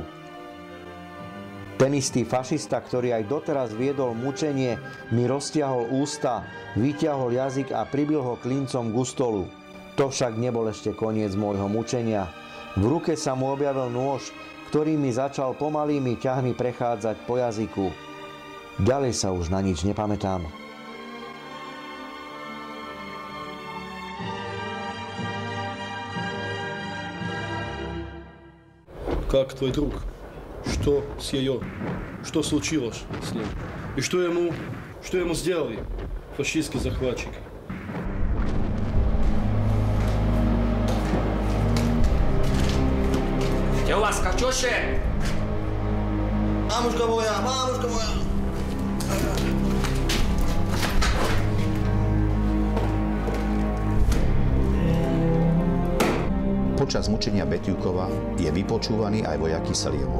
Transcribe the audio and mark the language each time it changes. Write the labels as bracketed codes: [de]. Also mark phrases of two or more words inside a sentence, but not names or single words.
[sk] Ten istý fašista, ktorý aj doteraz viedol mučenie, mi roztiahol ústa, vyťahol jazyk a pribil ho klincom ku stolu. To však nebol ešte koniec môjho mučenia. V ruke sa mu objavil nôž, ktorý mi začal pomalými ťahmi prechádzať po jazyku. Ďalej sa už na nič nepamätám. [ru] Как твой друг? Что с ее? Что случилось с ним? И что ему сделали фашистские захватчики? Где у вас Катюши? Мамушка моя! [sk] Počas mučenia Betiukova je vypočúvaný aj vojak Kyseľov.